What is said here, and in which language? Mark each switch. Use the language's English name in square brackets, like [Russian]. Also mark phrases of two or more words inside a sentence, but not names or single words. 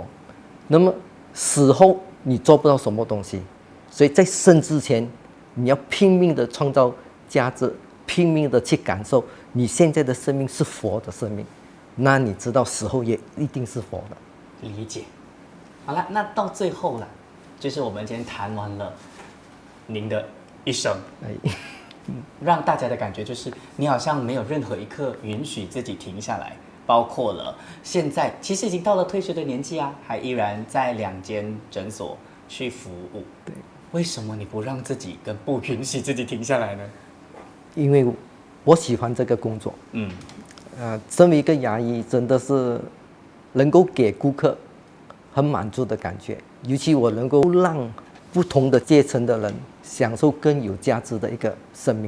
[Chinese] 那麼死後你做不到什麼東西，所以在生之前，你要拼命的創造價值，拼命的去感受你現在的生命是佛的生命，那你知道死後也一定是佛的。理解。好了，那到最後了，就是我們今天談完了您的一生，讓大家的感覺就是你好像沒有任何一刻允許自己停下來，包括了現在其實已經到了退休的年紀啊，還依然在2間診所去服務。對，為什麼你不讓自己跟不允許自己停下來呢？因為我喜歡這個工作。身為一個牙醫，真的是能夠給顧客很滿足的感覺，尤其我能夠讓不同的階層的人享受更有價值的一個生命。